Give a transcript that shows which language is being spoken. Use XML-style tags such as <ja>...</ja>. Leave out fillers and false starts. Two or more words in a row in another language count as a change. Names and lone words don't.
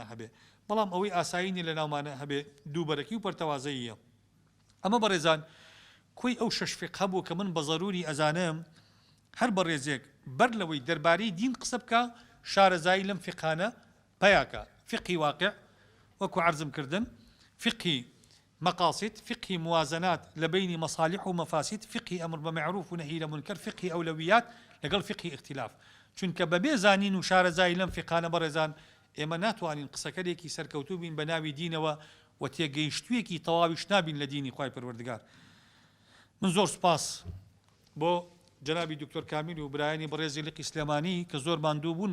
<ckb>هەبێ بەڵام ئەوەی ئاسایینی لە ناومانە هەبێ دووبەرەکی و پەرتەوازەییە ئەمە بەڕێزان کۆی ئەو شەش فقه بوو کە من بە ضەروری ئەزانم هەر بەڕێزێک بەر لەوەی دەربارەی دین قسە بکە شارەزایی لەم فقانە پیاکە فقهی واقع وەکو عەرزم کردن فقهی مقاصد فقهی</ckb> <ar>موازنات لبين مصالح ومفاسد فقهي أمر بمعروف ونهي لمنكر فقهي أولويات لقل فقهي اختلاف</ar> <ckb>چونکە بەبێ زانین و شارەزایی لەم فقانە بەڕێزان ئێمە ناتوانین قسەکەرێکی سەرکەوتوو بین بە ناوی دینەوە و تێگەیشتوویەکی تەواویش نابین لە دینی خوای پەروەردگار من زۆر سپاس بۆ جنابی دکتۆر کامیل و برایانی بەڕێزی لقی سلێمانی کە زۆر ماندوو بوون</ckb>